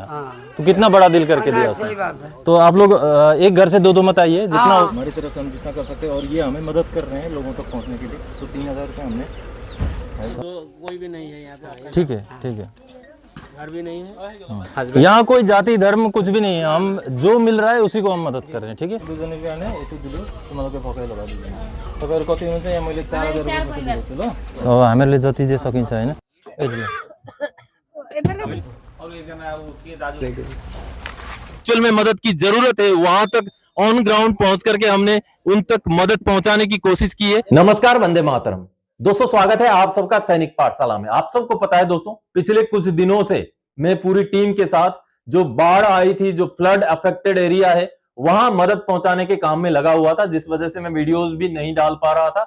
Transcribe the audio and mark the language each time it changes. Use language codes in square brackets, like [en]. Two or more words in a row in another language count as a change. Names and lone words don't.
[hi] तो कितना बड़ा दिल करके दिया उसने। तो आप लोग एक घर से दो मत आइए, जितना हमारी तरफ से हम जितना कर सकते हैं। और ये हमें मदद कर रहे हैं लोगों तक पहुँचने के लिए। तो 3,000 रुपये हमने, तो कोई भी नहीं है यहाँ पे। ठीक है, ठीक है, घर भी नहीं है, यहाँ कोई जाति धर्म कुछ भी नहीं है। हम जो मिल रहा है उसी को हम मदद कर रहे हैं, ठीक है। [ne] हामीहरूले जति जे सकिन्छ हैन। [hi] एक्चुअल में मदद की जरूरत है, वहां तक [en] on ground [hi] पहुंच करके हमने उन तक मदद पहुंचाने की कोशिश की है। नमस्कार, वंदे मातरम दोस्तों, स्वागत है आप सबका सैनिक पाठशाला में। आप सबको पता है दोस्तों, पिछले कुछ दिनों से मैं पूरी टीम के साथ जो बाढ़ आई थी, जो [en] flood affected area [hi] है, वहां मदद पहुंचाने के काम में लगा हुआ था, जिस वजह से मैं वीडियोस भी नहीं डाल पा रहा था।